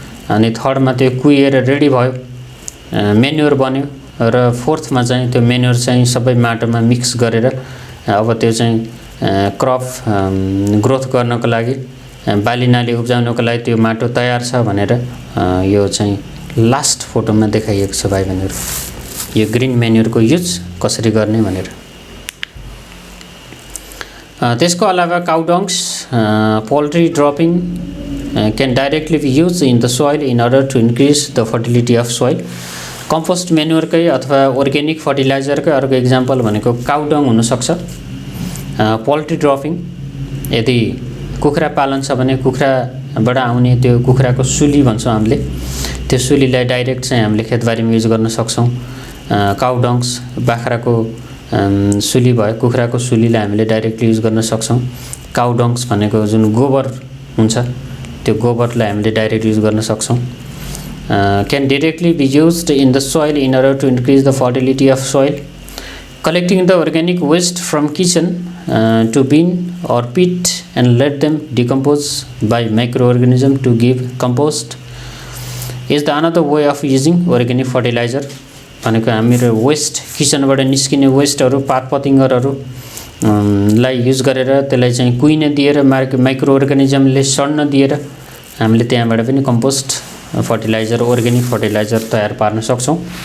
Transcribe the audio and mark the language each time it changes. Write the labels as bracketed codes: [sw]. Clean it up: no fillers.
[ne] अनि थर्डमा त्यो कुहिएर रेडी भयो, म्यान्युअर बन्यो, र फोर्थमा चाहिँ त्यो म्यान्युअर चाहिँ सबै माटोमा मिक्स गरेर अब त्यो चाहिँ क्रप ग्रोथ गर्नको लागि, बालीनाली उब्जाउनको लागि त्यो माटो तयार छ भनेर यो चाहिँ लास्ट फोटोमा देखाइएको छ भाइ बहिनीहरु, यो ग्रीन म्यान्युअरको युज कसरी गर्ने भनेर। त्यसको अलावा [en] Cow dungs, poultry dropping can directly be used in the soil in order to increase the fertility of soil. [ne] Compost म्यान्युअरकै अथवा अर्ग्यानिक फर्टिलाइजरकै अर्को एक्जाम्पल भनेको काउ डङ हुन सक्छ। पोल्ट्री ड्रपिङ, यदि कुखुरा पालन छ भने कुखुराबाट आउने त्यो कुखुराको सुली भन्छौं हामीले, त्यो सुलीलाई डाइरेक्ट चाहिँ हामीले खेतबारीमा युज गर्न सक्छौं। काउ डङ्ग्स, बाख्राको सुली भयो, कुखुराको सुलीलाई हामीले डाइरेक्टली युज गर्न सक्छौं। काउ डङ्ग्स भनेको जुन गोबर हुन्छ त्यो गोबरलाई हामीले डाइरेक्ट युज गर्न सक्छौं। [en] Can directly be used in the soil in order to increase the fertility of soil. Collecting the organic waste from kitchen to bin or pit and let them decompose by microorganism to give compost is the another way of using organic fertilizer. [ne] भनेको हाम्रो West, किचनबाट निस्किने वेस्टहरु, पातपतिङ्गरहरु लाई use गरेर त्यसलाई चाहिँ कुहिन दिएर micro अर्गानिजमले सड्न दिएर हामीले त्यहाँबाट पनि कम्पोस्ट फर्टिलाइजर, अर्ग्यानिक फर्टिलाइजर तयार पार्न सक्छौं।